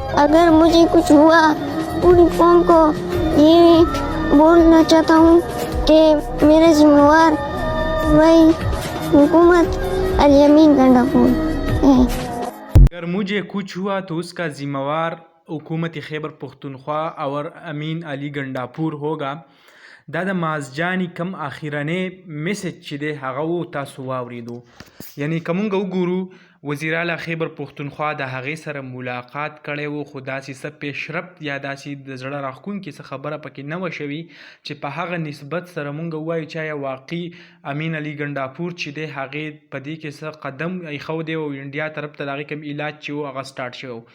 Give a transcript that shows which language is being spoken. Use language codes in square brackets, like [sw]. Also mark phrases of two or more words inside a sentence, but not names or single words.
[ur] اگر مجھے کچھ ہوا پوری قوم کو یہ بولنا چاہتا ہوں کہ میرے ذمہ وار وہی حکومت الیمین گنڈاپور ہے. اگر مجھے کچھ ہوا تو اس کا ذمہ وار حکومت خیبر پختونخوا اور امین علی گنڈاپور ہوگا. [ps] دا د مازجاني کم اخیرنی میسج چې دی هغه و تاسو واوریدو. یعنی که مونږ وګورو وزیر اعلی خیبر پښتونخوا د هغې سره ملاقات کړی و، خو داسې څه پیشرفت یا داسې د زړه راښکونکې څه خبره پکې نه وه شوې چې په هغه نسبت سره مونږ ووایو چې آیا واقعي امین علي ګنډاپور چې دی هغې په دې کې څه قدم ایښودی او انډیا طرف ته د هغې کوم علاج چې و هغه سټارټ شوی و.